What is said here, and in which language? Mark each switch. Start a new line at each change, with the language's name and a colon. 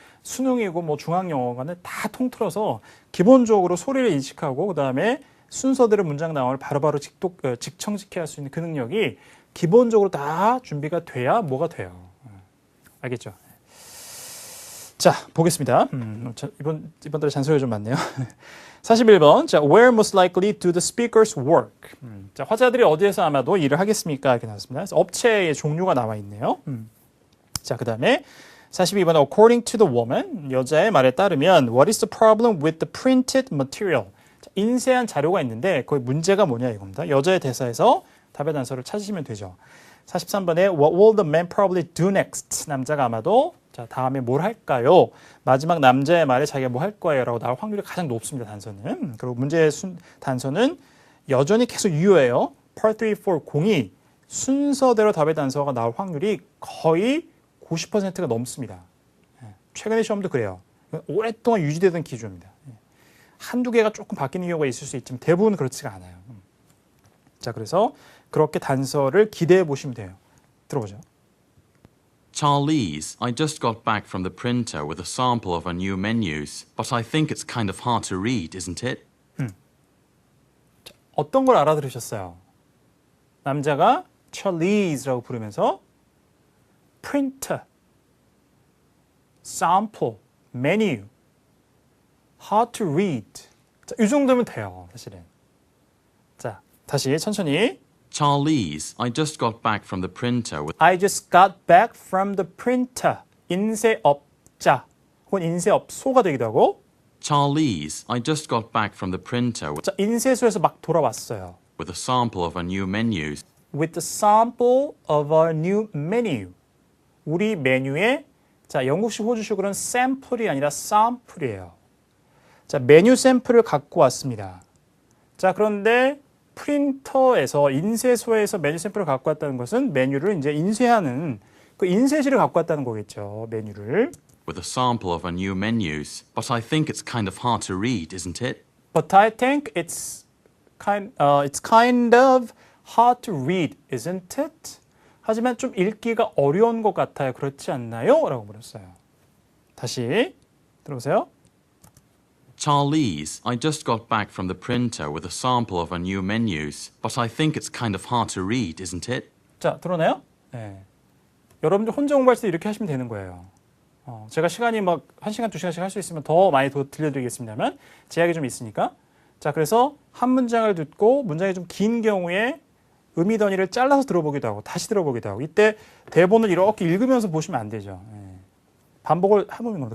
Korean: 수능이고 뭐 중앙영어관을 다 통틀어서 기본적으로 소리를 인식하고 그다음에 순서대로 문장 나오를 바로바로 직청직해야 할 수 있는 그 능력이 기본적으로 다 준비가 돼야 뭐가 돼요. 알겠죠? 자, 보겠습니다. 이번 달에 잔소리가 좀 많네요. 41번.
English: 자, where most likely do the speakers work?
Korean: 자, 화자들이 어디에서 아마도 일을 하겠습니까? 이렇게 나왔습니다. 그래서 업체의 종류가 나와 있네요. 자, 그다음에 42번.
English: According to the woman,
Korean: 여자의 말에 따르면
English: what is the problem with the printed material?
Korean: 자, 인쇄한 자료가 있는데 거기 문제가 뭐냐 이겁니다. 여자의 대사에서 답의 단서를 찾으시면 되죠. 43번에
English: what will the man probably do next?
Korean: 남자가 아마도 자, 다음에 뭘 할까요? 마지막 남자의 말에 자기가 뭐 할 거예요? 라고 나올 확률이 가장 높습니다, 단서는. 그리고 문제의 단서는 여전히 계속 유효해요. Part 3, 4, 02 순서대로 답의 단서가 나올 확률이 거의 90%가 넘습니다. 최근의 시험도 그래요. 오랫동안 유지되던 기조입니다. 한두 개가 조금 바뀌는 경우가 있을 수 있지만 대부분 그렇지가 않아요. 자, 그래서 그렇게 단서를 기대해 보시면 돼요. 들어보죠.
English: Charlize, I just got back from the printer with a sample of our new menus, but I think it's kind of hard to read, isn't it?
Korean: 자, 어떤 걸 알아들으셨어요? 남자가 Charlize라고 부르면서 printer, sample, menu,
English: hard to read.
Korean: 자, 이 정도면 돼요, 사실은. 자, 다시 천천히.
English: Charlize, I just got back from the printer with I just got back from the printer.
Korean: 인쇄업자 혹은 인쇄업소가 되기도 하고
English: Charlize, I just got back from the printer
Korean: 자, 인쇄소에서 막 돌아왔어요.
English: with a sample of our new menus. With the sample of our new menu.
Korean: 우리 메뉴에 자, 영국식 호주식으로는 샘플이 아니라 sam플이에요. 자, 메뉴 샘플을 갖고 왔습니다. 자, 그런데 프린터에서 인쇄소에서 메뉴 샘플을 갖고 왔다는 것은 메뉴를 이제 인쇄하는 그 인쇄실을 갖고 왔다는 거겠죠. 메뉴를.
English: With a sample of our new menus, but I think it's kind of hard to read, isn't it? But I think it's kind of hard to read, isn't it?
Korean: 하지만 좀 읽기가 어려운 것 같아요. 그렇지 않나요? 라고 물었어요. 다시 들어보세요.
English: Charlize, I just got back from the printer with a sample of our new menus, but I think it's kind of hard to read, isn't it?
Korean: 자, 들어나요? 네. 여러분들 혼자 공부할 때 이렇게 하시면 되는 거예요. 제가 시간이 막 1시간, 2시간씩 할 수 있으면 더 많이 더 들려드리겠습니다만 제약이 좀 있으니까. 자, 그래서 한 문장을 듣고 문장이 좀 긴 경우에 의미 던이를 잘라서 들어보기도 하고 다시 들어보기도 하고 이때 대본을 이렇게 읽으면서 보시면 안 되죠. 네. 반복을 해보는 겁니다.